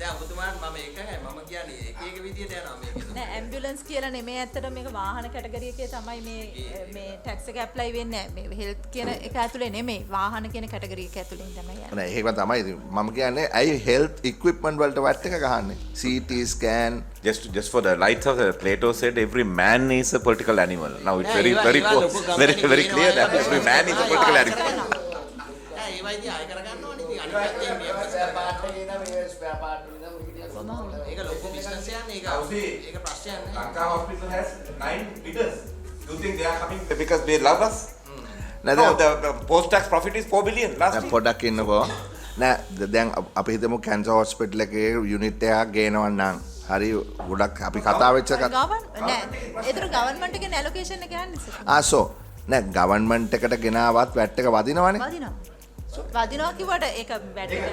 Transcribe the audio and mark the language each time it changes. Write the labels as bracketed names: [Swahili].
[Sinhala] දැන් ඔබතුමාට මම කියන්නේ එක විදියට යනවා මේක. නෑ ඇම්බියුලන්ස් කියලා නෙමෙයි ඇත්තට මේක වාහන කැටගරි එකේ තමයි මේ ටැක්ස් එක ඇප්ලයි වෙන්නේ නැහැ. මේ හෙල්ත් කියන එක ඇතුලේ නෙමෙයි වාහන කියන කැටගරි එක ඇතුලේ තමයි යන්නේ. නෑ ඒකම තමයි ඉතින් මම කියන්නේ ඇයි හෙල්ත් ඉක්විප්මන්ට් වලට වැට් එක ගහන්නේ? [English] CT scan just for the light of the Plato said every man is a political animal. Now it's very clear that every man is a political animal. [Sinhala] ඒ වයිදී ආය කරගන්නවනේ ඉතින් අනිත් පැත්තේ මේ ස්පෙයා පාර්ට් එක මේ ස්පෙයා පාර්ට් ඒක ලොකු business එකක් ඒක ප්‍රශ්නයක් නෑ. [English] Lanka hospital has 9 bidders. Do you think they are coming because they love us? No, the post-tax profit is 4 billion last year. [Sinhala] පොඩක් ඉන්නකෝ. නෑ දැන් අපි හිතමු කැන්සර් හොස්පිටල් එකේ යුනිට් එකක් ගේනවා නම් හරි ගොඩක් අපි කතා වෙච්ච එක නෑ ඒතර ගවර්න්මන්ට් එකේ ඇලොකේෂන් එක යන්නේ ආසෝ නෑ ගවර්න්මන්ට් එකට ගෙනාවත් වැට් එක වදිනවනේ වදිනවා කිව්වට ඒක වැට්